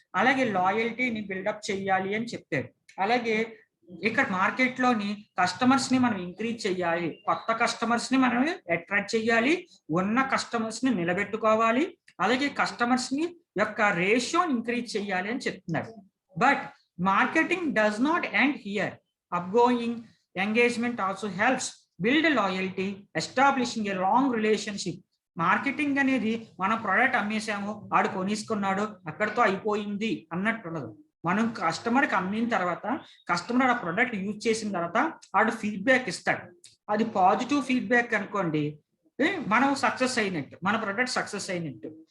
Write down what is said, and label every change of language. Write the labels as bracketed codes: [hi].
[te] అలాగే లాయల్టీని బిల్డప్ చేయాలి అని చెప్పాడు. అలాగే ఇక్కడ మార్కెట్ లోని కస్టమర్స్ ని మనం ఇంక్రీజ్ చేయాలి, కొత్త కస్టమర్స్ ని మనం అట్రాక్ట్ చేయాలి, ఉన్న కస్టమర్స్ ని నిలబెట్టుకోవాలి, అలాగే కస్టమర్స్ ని యొక్క రేషియో ఇంక్రీజ్ చేయాలి అని చెప్తున్నారు. [en] But marketing does not end here. Upgoing engagement also helps build a loyalty, establishing a long relationship [te] marketing అనేది మన ప్రోడక్ట్ అమ్మేసాము, ఆడు కొనేసుకున్నాడు, అక్కడితో అయిపోయింది అన్నట్టు ఉండదు. మనం కస్టమర్కి అమ్మిన తర్వాత, కస్టమర్ ఆ ప్రోడక్ట్ యూజ్ చేసిన తర్వాత ఆడు ఫీడ్బ్యాక్ ఇస్తాడు. అది పాజిటివ్ ఫీడ్బ్యాక్ అనుకోండి, మనం సక్సెస్ అయినట్టు, మన ప్రోడక్ట్ సక్సెస్ అయినట్టు.